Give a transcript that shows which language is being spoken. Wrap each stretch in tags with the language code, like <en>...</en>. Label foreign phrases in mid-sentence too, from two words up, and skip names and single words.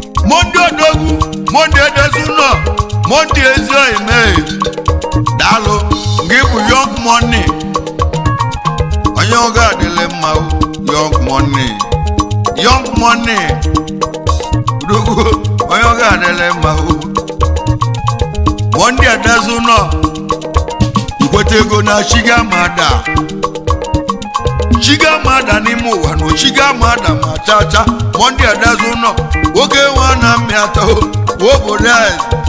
<ig>Monday Odogwu, Monday edezu nọ, Monday ezi oyi mee. Daalụ, gị bụ</ig> <en>young money.</en> <ig>Onye oge adịlị mma o,</ig> <en>young money. Young money.</en> <ig>Odogwu, onye oge adịlị mma o. Monday edezu nọ, ikwete ego na chi ga ama ada. Chi ga ama ada n'ime ụwa na chi ga ama ada ma chaa chaa. Monday edezu nọ, oge nwa na mmịata o, obodo anyị.</ig>